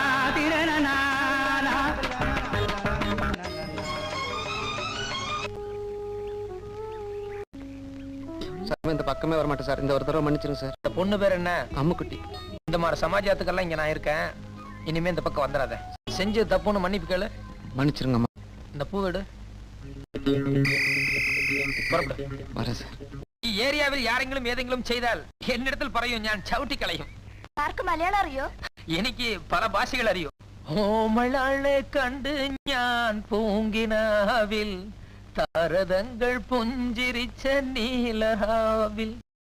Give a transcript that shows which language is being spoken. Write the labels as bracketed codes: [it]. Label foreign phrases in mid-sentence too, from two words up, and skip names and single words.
[ta] இந்த பக்கமே வர மாட்டேன் சார். இந்த ஒரு தடவை மன்னிச்சிருங்க சார். இந்த பொண்ணு பேர் என்ன? அம்முக்குட்டி. இந்த மாதிரி சமாஜத்துக்கெல்லாம் இங்க நான் இருக்கேன். இனிமே இந்த பக்கம் வந்துடாத. செஞ்சு தப்புன்னு மன்னிப்பு கேளு. மன்னிச்சிருங்க அம்மா. இந்த பூ எடு. வரேன் சார். [ml] ஏரியாவில் யாரெങ്കിലും ഏതെങ്കിലും ചെയ്താൽ എന്നിടത്തിൽ പറയൂ, ഞാൻ ചവിട്ടി കളയും. ആർക്ക് മലയാളം അറിയോ? എനിക്ക് പല ഭാഷകൾ അറിയൂ. ഓമളാളെ കണ്ട് ഞാൻ പൂങ്കിനാവിൽ താരതങ്ങൾ പുഞ്ചിരിച്ച നീലറാവിൽ